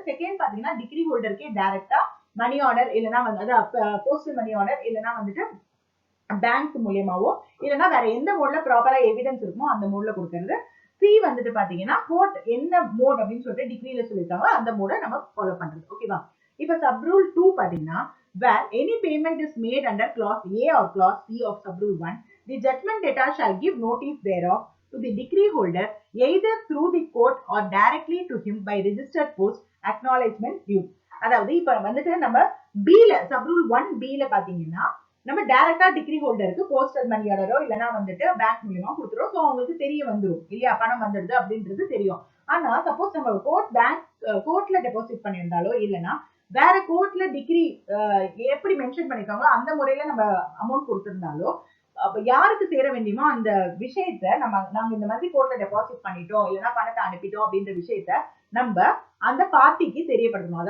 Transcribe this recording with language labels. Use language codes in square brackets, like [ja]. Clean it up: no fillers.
[ta] Second பாத்தீங்கன்னா degree ஹோல்டருக்கே டைரக்டா money order இல்லைன்னா வந்து போஸ்டல் மணி ஆர்டர் இல்லைன்னா வந்துட்டு பேங்க் மூலியமாவோ இல்லைன்னா வேற எந்த மோட்ல ப்ராப்பரா எவிடன்ஸ் இருக்குமோ அந்த மோட்ல கொடுக்கறது. சி வந்துட்டு பாத்தீங்கன்னா கோர்ட் என்ன மோட் அப்படின்னு சொல்லிட்டு டிகிரில சொல்லியிருக்காங்க அந்த மோட நம்ம ஃபாலோ பண்றது. ஓகேவா, இப்ப [en] sub rule 2 [ta] பாத்தீங்கன்னா [en] where any payment is made under clause A or clause C of sub rule 1, the judgment debtor shall give notice thereof to the decree holder either through the court or directly to him by registered post acknowledgement due. [ta] அதாவது இப்ப வந்துட்டு நம்ம பில sub rule 1B ல பாத்தீங்கன்னா நம்ம டைரக்டா degree ஹோல்டருக்கு postal மணி ஆர்டரோ இல்லைன்னா வந்துட்டு பேங்க் மூலியமா கொடுத்துரும். ஸோ அவங்களுக்கு தெரிய வந்துடும் இல்லையா பணம் வந்துடுது அப்படின்றது தெரியும். ஆனா சப்போஸ் நம்ம கோர்ட்ல டெபாசிட் பண்ணியிருந்தாலோ இல்லைன்னா வேற கோர்ட்ல டிகிரி எப்படி மென்ஷன் பண்ணிருக்காங்களோ அந்த முறையில நம்ம அமௌண்ட் கொடுத்திருந்தாலோ யாருக்கு சேர வேண்டியமோ அந்த விஷயத்த நாங்க இந்த மாதிரி கோர்ட்ல டெபாசிட் பண்ணிட்டோம் இல்லைன்னா பணத்தை அனுப்பிட்டோம் அப்படின்ற விஷயத்த நம்ம அந்த பார்ட்டிக்கு தெரியப்படுத்தணும்.